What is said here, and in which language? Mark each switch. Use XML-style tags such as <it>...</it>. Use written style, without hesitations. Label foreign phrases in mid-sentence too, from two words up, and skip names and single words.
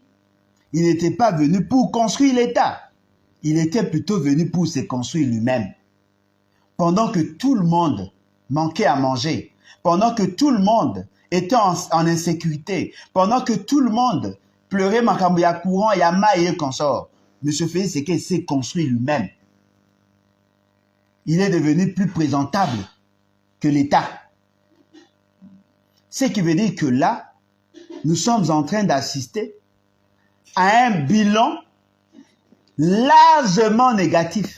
<fr>Il n'était pas venu pour construire l'État. Il était plutôt venu pour se construire lui-même. Pendant que tout le monde manquait à manger, pendant que tout le monde était en insécurité, pendant que tout le monde pleurait</fr> <ln>makambo ya courant, ya maïe</ln> <fr>et consort, M. Félix Sekedi s'est construit lui-même. Il est devenu plus présentable que l'État. Ce qui veut dire que là, nous sommes en train d'assister à un bilan largement négatif.</fr>